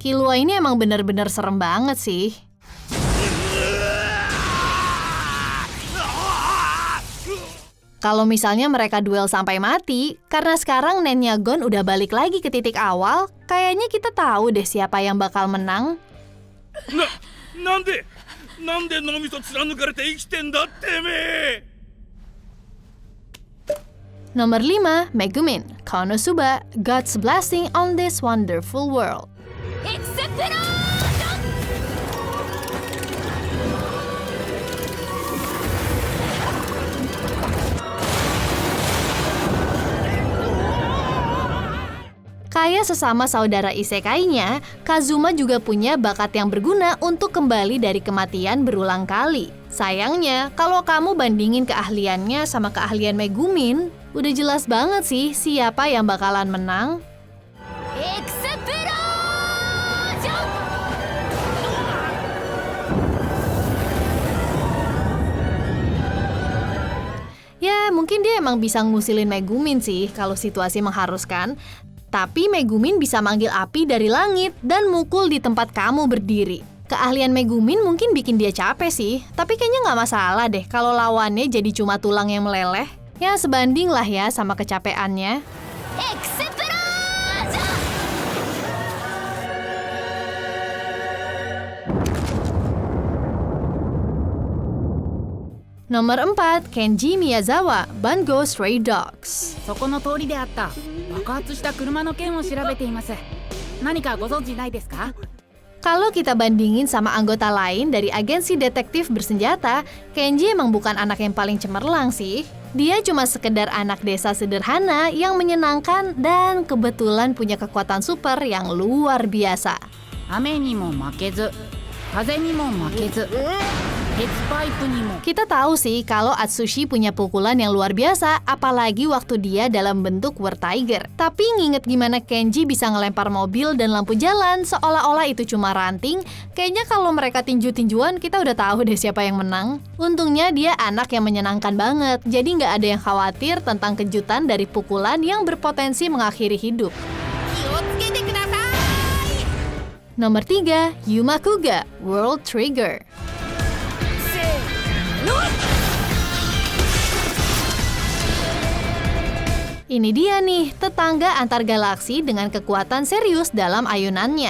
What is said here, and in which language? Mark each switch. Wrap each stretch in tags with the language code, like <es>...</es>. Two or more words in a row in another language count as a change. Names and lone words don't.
<id>Killua ini emang bener-bener serem banget sih. Kalau misalnya mereka duel sampai mati, karena sekarang nennya Gon udah balik lagi ke titik awal, kayaknya kita tahu deh siapa yang bakal menang.</id> <ja>なんで脳みそ貫かれて生きてんだてめえ</ja> <id>Nomor 5, Megumin, Konosuba, God's blessing on this wonderful world.</id> <ja>エクセプローション</ja> <id>Kayak sesama saudara isekainya, Kazuma juga punya bakat yang berguna untuk kembali dari kematian berulang kali. Sayangnya, kalau kamu bandingin keahliannya sama keahlian Megumin, udah jelas banget sih siapa yang bakalan menang.</id> <ja>エクセプローション</ja> <id>Ya, mungkin dia emang bisa ngusilin Megumin sih kalau situasi mengharuskan. Tapi Megumin bisa manggil api dari langit dan mukul di tempat kamu berdiri. Keahlian Megumin mungkin bikin dia capek sih, tapi kayaknya nggak masalah deh kalau lawannya jadi cuma tulang yang meleleh. Ya sebanding lah ya sama kecapeannya.</id> <ja>エクセプローション</ja> <id>Nomor 4, Kenji Miyazawa, Bango Stray Dogs.</id> <ja>そこの通りであった爆発した車の件を調べています。何かご存知ないですか？</ja> <id>Kalau kita bandingin sama anggota lain dari agensi detektif bersenjata, Kenji emang bukan anak yang paling cemerlang sih. Dia cuma sekedar anak desa sederhana yang menyenangkan dan kebetulan punya kekuatan super yang luar biasa.</id> <ja>雨にも負けず、風にも負けず、鉄パイプにも。</ja> <id>Kita tahu sih kalau Atsushi punya pukulan yang luar biasa, apalagi waktu dia dalam bentuk War Tiger. Tapi nginget gimana Kenji bisa ngelempar mobil dan lampu jalan seolah-olah itu cuma ranting, kayaknya kalau mereka tinju-tinjuan kita udah tahu deh siapa yang menang. Untungnya dia anak yang menyenangkan banget, jadi nggak ada yang khawatir tentang kejutan dari pukulan yang berpotensi mengakhiri hidup.</id> <ja>気をつけてください</ja> <id>Nomor 3, Yuma Kuga, World Trigger. Ini dia nih, tetangga antar galaksi dengan kekuatan serius dalam ayunannya.</id>